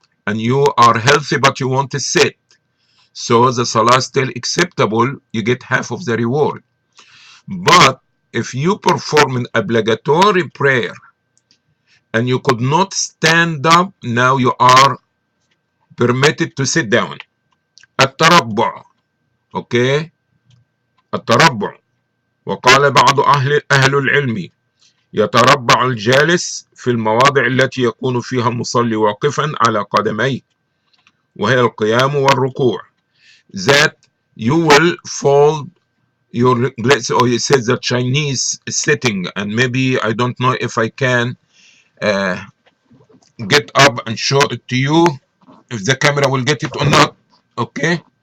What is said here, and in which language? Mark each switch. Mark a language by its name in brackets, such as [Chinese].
[English] And you are healthy, but you want to sit. So the Salah is still acceptable, you get half of the reward. But if you perform an obligatory prayer and you could not stand up, now you are permitted to sit down. [Arabic] التربع. اوكي، التربع. وقال بعض أهل العلم يتربع الجالس في المواضع التي يكون فيها المصلي واقفا على قدميه وهي القيام والركوع. [English] That you will fold your, or you said the Chinese sitting, and maybe I don't know if I can get up and show it to you, if the camera will get it or not. Okay.